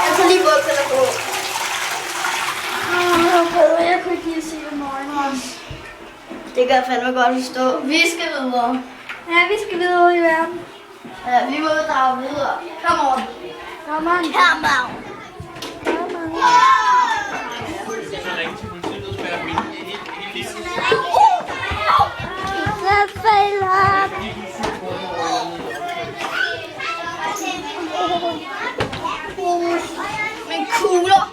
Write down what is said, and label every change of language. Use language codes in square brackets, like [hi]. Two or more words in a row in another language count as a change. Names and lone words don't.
[da] lige bukserne på. Jeg kunne ikke lige se det morgen. Det kan jeg fandme godt forstå. Vi skal videre. Ja, vi skal videre i verden. Ja, vi må drage videre. [en] Kom on. Kom on. Come on. [da] Jeg falder. Men kugler.